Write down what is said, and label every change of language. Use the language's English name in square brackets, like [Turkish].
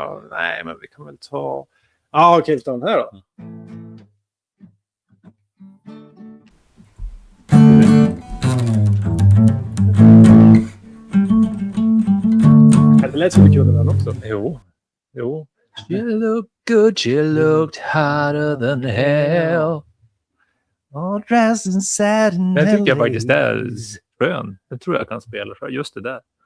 [Swedish] Nej, men vi kan väl ta... Ja, okej, ta den här då. Det lät som du kunde den också. Jo. [English] You look good, you looked hotter than hell. All dressed in satin. [Swedish] Den tycker jag faktiskt är skön. Det tror jag kan spela för just det där.